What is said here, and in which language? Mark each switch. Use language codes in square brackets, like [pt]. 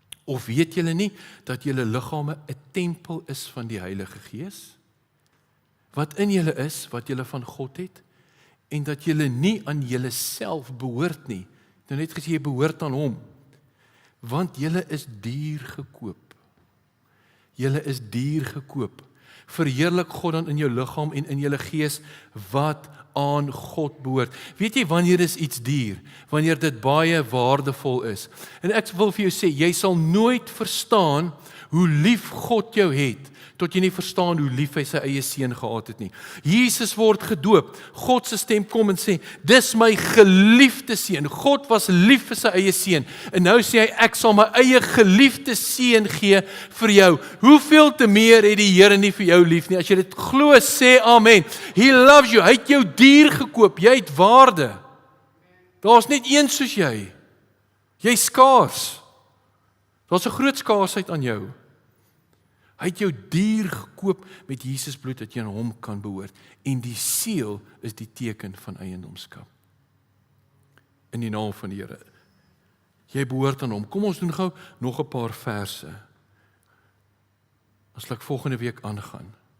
[af] Of weet julle nie dat julle liggame 'n tempel is van die Heilige Gees? Wat in julle is, wat julle van God het, en dat julle nie aan julle self behoort nie. Nou net gesê jy behoort aan hom. Want julle is duur gekoop. Julle is duur gekoop. Verheerlik God dan in jou liggaam en in julle gees wat aan God behoort. Weet jy wanneer is iets duur? Wanneer dit baie waardevol is. En ek wil vir jou sê, jy sal nooit verstaan hoe lief God jou het, tot jy nie verstaan hoe lief hy sy eie seun gehad het nie. Jesus word gedoop, God se stem kom en sê, dis my geliefde seun. God was lief vir sy eie seun, en nou sê hy, ek sal my eie geliefde seun gee vir jou. Hoeveel te meer het die Here nie vir jou lief nie? As jy dit glo, sê amen. [en] He loves you, [af] hy het jou duur gekoop, jy het waarde. Daar's net een soos jy. Jy's skaars. Daar's 'n groot skaarsheid aan jou. Hy het jou duur gekoop met Jesus bloed, dat jy aan hom kan behoort. En die seël is die teken van eiendomskap. In die naam van die Here. Jy behoort aan hom. Kom ons doen gou nog 'n paar verse. As ek volgende week aangaan.